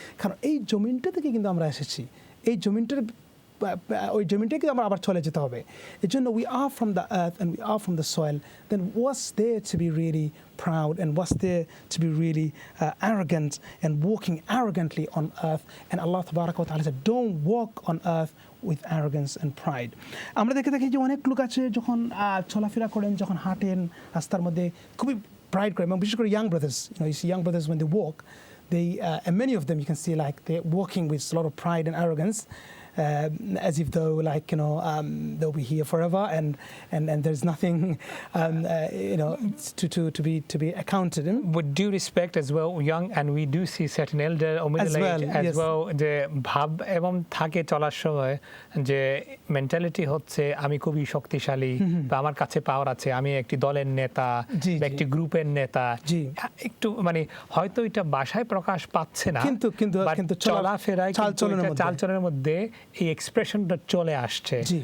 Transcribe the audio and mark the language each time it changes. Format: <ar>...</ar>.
<bn>কারণ এই জমিনটা থেকে কিন্তু আমরা এসেছি, এই জমিনটার ওই জমিনটাকে আমরা আবার চলে যেতে হবে। এই জন্য</bn> <en>we are from the earth and we are from the soil, then what's there to be really proud and what's there to be really arrogant and walking arrogantly on earth? And Allah tabaraka wa ta'ala said, don't walk on earth with arrogance and pride.</en> <bn>আমরা দেখে থাকি যে অনেক লোক আছে যখন চলাফেরা করেন, যখন হাঁটেন রাস্তার মধ্যে খুবই প্রাইড করেন, এবং বিশেষ করে</bn> <en>young brothers, you see young brothers when they walk, they and many of them you can see like they're walking with a lot of pride and arrogance. As if though like they'll be here forever and there's nothing to be accounted in. With due respect as well,</en> <bn>young, and we do see certain elder or middle age as well, যে ভাব এবং থাকে চলার সময় যে mentality হচ্ছে আমি খুবই শক্তিশালী বা আমার কাছে পাওয়ার আছে, আমি একটি দলের নেতা বা একটি গ্রুপের নেতা, একটু মানে হয়তো এটা ভাষায় প্রকাশ পাচ্ছে না, কিন্তু চলাফেরায় চালচলনের মধ্যে এই এক্সপ্রেশনটা চলে আসছে।</bn>